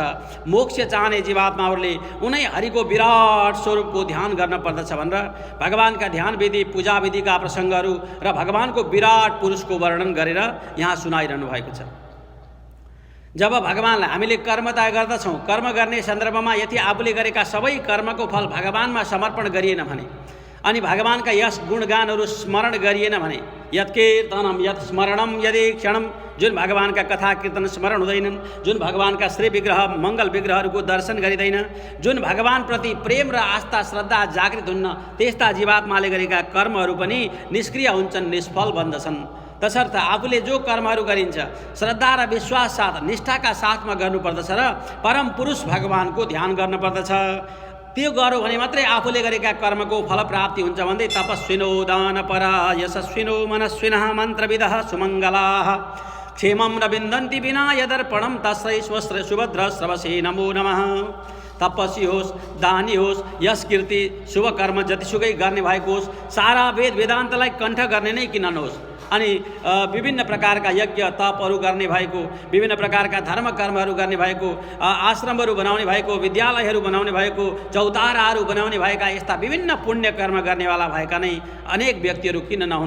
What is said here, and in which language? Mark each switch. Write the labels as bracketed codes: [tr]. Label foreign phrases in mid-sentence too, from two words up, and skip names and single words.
[ne] मोक्ष चाहने जीवात्माहरूले उनै हरिको विराट स्वरूपको ध्यान गर्न पर्दछ भनेर भगवानका ध्यान विधि पूजा विधिका प्रसङ्गहरू र भगवानको विराट पुरुषको वर्णन गरेर यहाँ सुनाइरहनु भएको छ। जब भगवानलाई हामीले कर्म त गर्दछौँ, कर्म गर्ने सन्दर्भमा यदि आफूले गरेका सबै कर्मको फल भगवानमा समर्पण गरिएन भने अनि भगवानका यस गुणगानहरू स्मरण गरिएन भने [sa] यत् कीर्तनम यत् स्मरणम यदि क्षणम [ne] जुन भगवानका कथा कीर्तन स्मरण हुँदैनन्, जुन भगवानका श्री विग्रह मङ्गल विग्रहहरूको दर्शन गरिँदैन, जुन भगवानप्रति प्रेम र आस्था श्रद्धा जागृत हुन्न, त्यस्ता जीवात्माले गरेका कर्महरू पनि निष्क्रिय हुन्छन्, निष्फल बन्दछन्। तसर्थ आफूले जो कर्महरू गरिन्छ श्रद्धा र विश्वास साथ निष्ठाका साथमा गर्नुपर्दछ र परम पुरुष भगवानको ध्यान गर्नुपर्दछ। त्यो गर्यो भने मात्रै आफूले गरेका कर्मको फल प्राप्ति हुन्छ भन्दै [sa] तपस्विनो दानपरा यशस्विनो मनस्विनः मन्त्रविदः सुमङ्गलाः क्षेमं न विन्दन्ति विना यदर्पणं तस्मै स्वस्त्र सुभद्र श्रवसे नमो नमः। [ne] तपस्वी होस्, दानी होस्, यस कीर्ति शुभ कर्म जतिसुकै गर्ने भएको होस्, सारा वेद वेदान्तलाई कण्ठ गर्ने नै किन नहोस् अनि विभिन्न प्रकारका यज्ञ तपहरू गर्ने भएको, विभिन्न प्रकारका धर्म कर्महरू गर्ने भएको, आश्रमहरू बनाउने भएको, विद्यालयहरू बनाउने भएको, चौताराहरू बनाउने भएका यस्ता विभिन्न पुण्य कर्म गर्नेवाला भएका नै अनेक व्यक्तिहरू किन नहुन्।